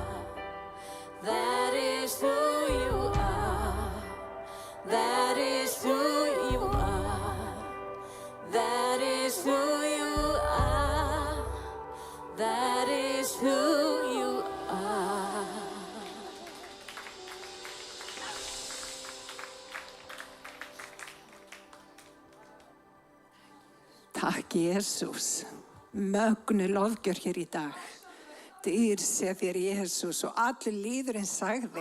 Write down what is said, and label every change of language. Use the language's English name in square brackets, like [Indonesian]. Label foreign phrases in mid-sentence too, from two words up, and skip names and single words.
[English] That is who you are. That is who you are. That is who you are. That is who you are. [Icelandic] Takk Jesús, mögnu lofgjör hér í dag. Dýr sé þér Jesús og allir líðurinn sagði.